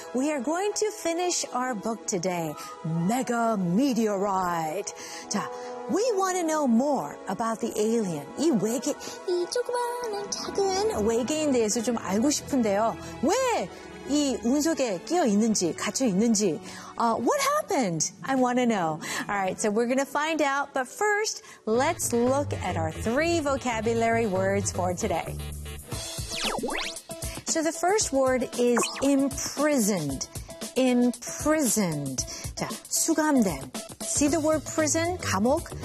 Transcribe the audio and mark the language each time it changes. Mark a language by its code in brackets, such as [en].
[en] We are going to finish our book today, Mega Meteorite. 자, we want to know more about the alien. [ko] 이 외계, 이 조그마한 작은 외계인 대해서 좀 알고 싶은데요. 왜 이 운 속에 끼어 있는지, 갇혀 있는지. [en] What happened? I want to know. All right, so we're going to find out. But first, let's look at our three vocabulary words for today. So the first word is imprisoned. Imprisoned. [ko] 자, 수감된. [en] See the word prison? 감옥?